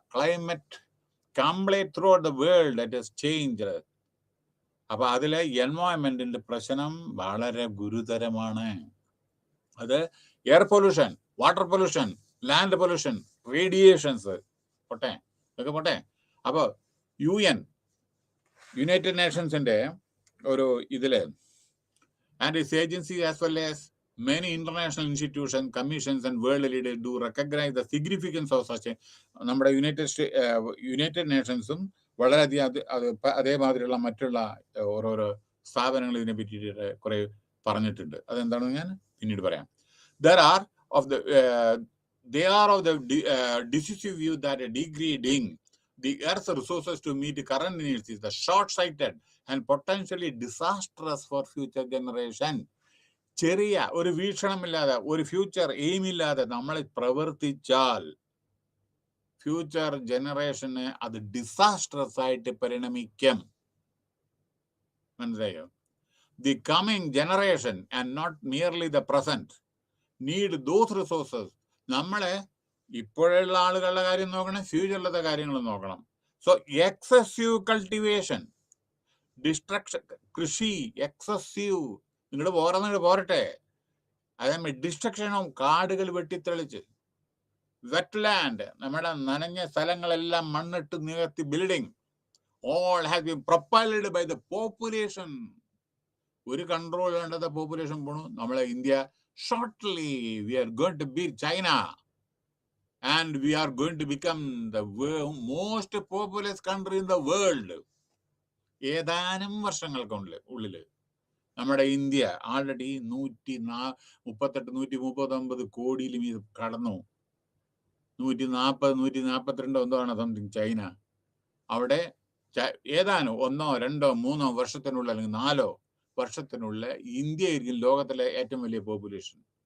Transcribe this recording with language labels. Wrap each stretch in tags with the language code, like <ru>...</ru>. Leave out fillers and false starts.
<en>Climate complete throughout the world it has changed.</en> <ml>അപ്പൊ അതിലെ എൻവയോൺമെന്റിന്റെ പ്രശ്നം വളരെ ഗുരുതരമാണ്. അത് air pollution, water pollution, land pollution, radiations, ഇതൊക്കെ പോട്ടെ. അപ്പോൾ യുണൈറ്റഡ് നേഷൻസിന്റെ ഒരു ഇതില്</ml> <en>And its agency as well as many international institutions, commissions and world leaders do recognize the significance of such a.</en> <ml>നമ്മുടെ യുണൈറ്റഡ് നേഷൻസും വളരെയധികം അതേമാതിരിയുള്ള മറ്റുള്ള ഓരോരോ സ്ഥാപനങ്ങൾ ഇതിനെ പറ്റിയിട്ട് കുറെ പറഞ്ഞിട്ടുണ്ട്. അതെന്താണെന്ന് ഞാൻ പിന്നീട് പറയാം.</ml> <en>There are of the they are of the decisive view that degrading the earth's resources to meet current needs is the short-sighted and potentially disastrous for future generation.</en> <ml>ചെറിയ ഒരു വീക്ഷണമില്ലാതെ, ഒരു ഫ്യൂച്ചർ എയിം ഇല്ലാതെ നമ്മൾ പ്രവർത്തിച്ചാൽ ഫ്യൂച്ചർ ജനറേഷന് അത് disastrous ആയിട്ട് പരിണമിക്കും. മനസ്സിലായോ?</ml> <en>The coming generation and not merely the present need those resources.</en> <ml>നമ്മളെ ഇപ്പോഴുള്ള ആളുകളുടെ കാര്യം നോക്കണം, ഫ്യൂച്ചറിലത്തെ കാര്യങ്ങൾ നോക്കണം. സോ എക്സസീവ് കൾട്ടിവേഷൻ, ഡിസ്ട്രക്ഷൻ, കൃഷി എക്സസീവ് നിങ്ങളുടെ പോരട്ടെ. അതേമാതിരി ഡിസ്ട്രക്ഷനും കാടുകൾ വെട്ടിത്തെളിച്ച്, വെറ്റ്ലാൻഡ്, നമ്മുടെ നനഞ്ഞ സ്ഥലങ്ങളെല്ലാം മണ്ണിട്ട് നികത്തി building,</ml> <en>all has been propelled by the population.</en> <ml>ഒരു കൺട്രോൾ വേണ്ടത് പോപ്പുലേഷൻ പോണു. നമ്മളെ India shortly</ml> <en>we are going to beat China and we are going to become the most populous country in the world.</en> <ml>ഏതാനും വർഷങ്ങൾക്കുള്ളിൽ നമ്മുടെ India already 138-139 കോടിയിലും ഇത് കടന്നു. 140-142 എന്താണ് something China. അവിടെ ഏതാനും 1-2-3 വർഷത്തിനുള്ള, അല്ലെങ്കിൽ 4 വർഷത്തിനുള്ള ഇന്ത്യ ആയിരിക്കും ലോകത്തിലെ ഏറ്റവും വലിയ പോപ്പുലേഷൻ.</ml>